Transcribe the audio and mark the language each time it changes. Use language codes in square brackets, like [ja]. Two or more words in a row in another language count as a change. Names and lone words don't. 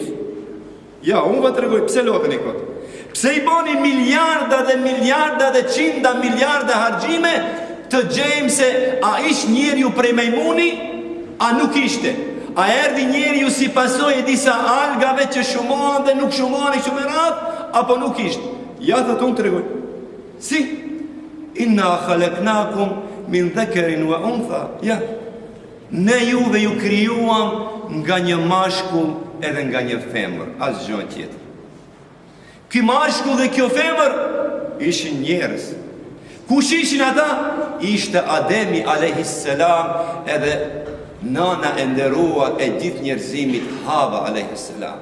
[sq] Ja, unë va të regoj, pse lodheni kot? Pse i bani miliarda dhe miliarda dhe qinda miliarda hargjime të gjejmë se a ish njeriu prej majmuni, a nuk ishte. A erdi njeriu si pasoj e disa algave që shumohan dhe nuk shumohan i shumerat, apo nuk ishte. Ja, thët unë të regoj. Si? [ar] إنا خلقناكم من ذكر وأنثى. [sq] Ja. Ne juve ju krijuam nga një mashkull edhe nga një femër, asgjë gjë tjetër. Ky mashkull dhe kjo femër ishin njerëz. Kush ishin ata? Ishte Ademi [ar] عليه السلام [sq] edhe nana e nderuar e gjithë njerëzimit Hava [ar] عليه السلام.